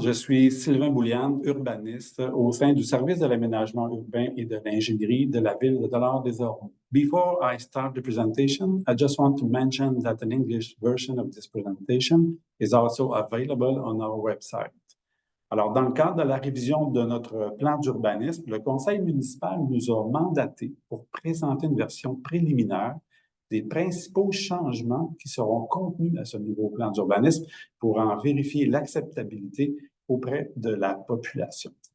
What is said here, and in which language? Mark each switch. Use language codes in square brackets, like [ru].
[fr] Je suis Sylvain Bouliane, urbaniste au sein du service de l'aménagement urbain et de l'ingénierie de la ville de Dollard-des-Ormeaux. [en] Before I start the presentation, I just want to mention that an English version of this presentation is also available on our website. [fr] Alors, dans le cadre de la révision de notre plan d'urbanisme, le conseil municipal nous a mandaté pour présenter une version préliminaire des principaux changements qui seront contenus à ce nouveau plan d'urbanisme pour en vérifier l'acceptabilité auprès de la population.